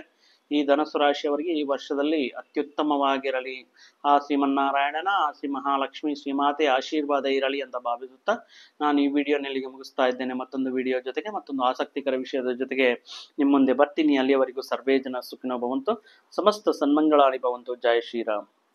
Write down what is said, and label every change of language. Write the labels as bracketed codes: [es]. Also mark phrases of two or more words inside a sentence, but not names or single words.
[kn] ಈ ಧನಸ್ಸು ರಾಶಿಯವರಿಗೆ ಈ ವರ್ಷದಲ್ಲಿ ಅತ್ಯುತ್ತಮವಾಗಿರಲಿ, ಆ ಶ್ರೀಮನ್ನಾರಾಯಣನ, ಆ ಶ್ರೀ ಮಹಾಲಕ್ಷ್ಮಿ ಶ್ರೀಮಾತೆ ಆಶೀರ್ವಾದ ಇರಲಿ ಅಂತ ಭಾವಿಸುತ್ತಾ ನಾನು ಈ ವಿಡಿಯೋನಲ್ಲಿಗೆ ಮುಗಿಸ್ತಾ ಇದ್ದೇನೆ. ಮತ್ತೊಂದು ವಿಡಿಯೋ ಜೊತೆಗೆ, ಮತ್ತೊಂದು ಆಸಕ್ತಿಕರ ವಿಷಯದ ಜೊತೆಗೆ ನಿಮ್ಮ ಮುಂದೆ ಬರ್ತೀನಿ. [sa] ಅಲ್ಲಿಯವರೆಗೂ ಸರ್ವೇ ಜನ ಸುಖಿನೋ ಭವಂತು, ಸಮಸ್ತ ಸನ್ಮಂಗಳಾನಿ ಭವಂತು. [hi] ಜೈ ಶ್ರೀರಾಮ್.